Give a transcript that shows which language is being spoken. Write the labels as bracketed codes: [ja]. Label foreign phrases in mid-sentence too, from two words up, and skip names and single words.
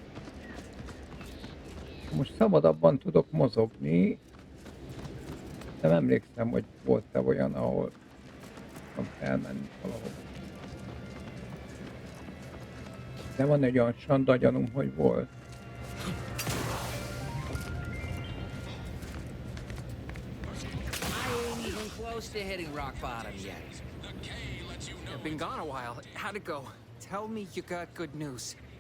[hu] Most szabadabban tudok mozogni. Nem emlékszem, hogy volt-e olyan, ahol elmenni valahol. De van egy olyan sanda gyanúm, hogy volt. [en] Close to hitting rock bottom yet. I've been gone a while. How'd it go? Tell me you got good news.